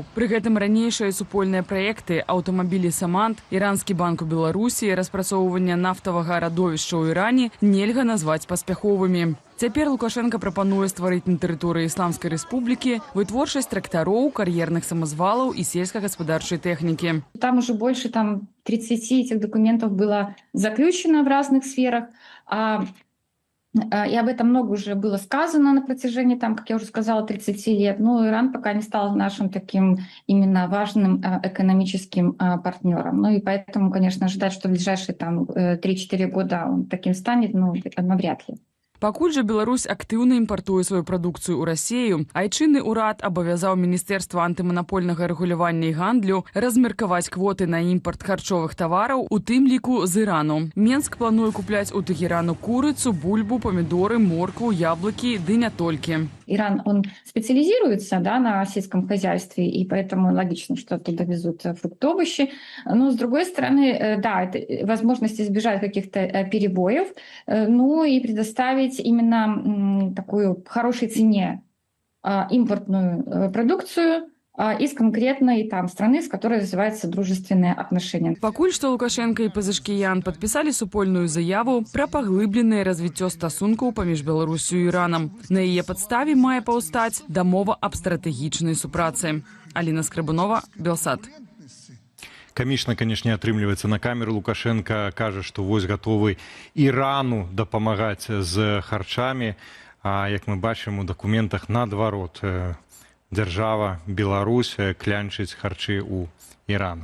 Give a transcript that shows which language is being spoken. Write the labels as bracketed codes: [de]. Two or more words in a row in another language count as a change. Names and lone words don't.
[be] Пры гэтым ранейшыя супольныя праекты аўтамабілі «Самант», Іранскі банк у Беларусі, распрацоўванне нафтавага радовішча ў Іране нельга назваць паспяховымі. Цяпер Лукашенко прапануе стварыць на тэрыторыі Ісламскай рэспублікі вытворчасць трактароў, кар'ерных самазвалаў і сельскагаспадарчай тэхнікі. [ru] Там уже больше 30 этих документов было заключено в разных сферах. И об этом много уже было сказано на протяжении, как я уже сказала, 30 лет. Но Иран пока не стал нашим таким именно важным экономическим партнером. Ну и поэтому, конечно, ожидать, что в ближайшие 3-4 года он таким станет, навряд ли. [be] Пакуль жа Беларусь актыўна імпартуе сваю прадукцыю ў Расію, айчынны ўрад абавязаў Міністэрства антыманапольнага рэгулявання і гандлю размеркаваць квоты на імпарт харчовых тавараў, у тым ліку з Ірану. Менск плануе купляць у Тэхерану курыцу, бульбу, памідоры, моркву, яблыкі, ды не толькі. [ru] Иран, он специализируется на сельском хозяйстве, и поэтому логично, что туда везут фрукты, овощи. Но, с другой стороны, да, это возможность избежать каких-то перебоев, и предоставить именно такую хорошей цене импортную продукцию из конкретной страны, с которой развиваются дружественные отношения. [be] Пакуль што Лукашенко і Пезешкіян падпісалі супольную заяву пра паглыбленае развіццё стасункаў паміж Беларусю і Іранам. На яе падставе мае паўстаць дамова аб стратэгічнай супрацы. Аліна Скрабунова, Белсат. Камічна, канешне, атрымліваецца на камеру. Лукашенко кажа, што вось гатовы Ірану дапамагаць з харчамі, а як мы бачым у дакументах наадварот, дзяржава Беларусь клянчыць харчы ў Ірану.